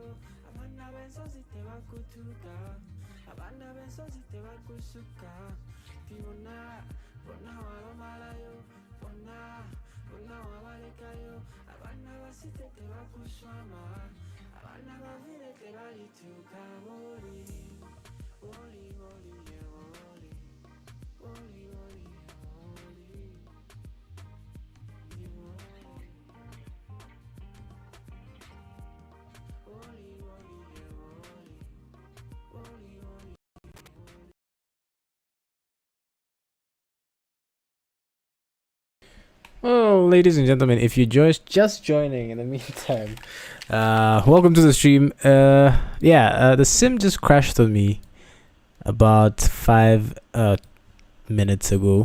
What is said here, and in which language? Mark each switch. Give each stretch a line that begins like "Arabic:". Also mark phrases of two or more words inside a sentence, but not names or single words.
Ganda: abaana b'ensozi tebakutuuka abaana b'ensozi tebakusuka nti bonna bonna wabamalayo bonna bonna wabalekayo abaana basite tebakuswama abaana bavire tebalituuka boli boli boli ye boli boli boli ye boli ye boli boli boli ye boli boli boli.
English: Well, ladies and gentlemen, if you're just joining in the meantime, welcome to the stream. The sim just crashed on me about 5 minutes ago.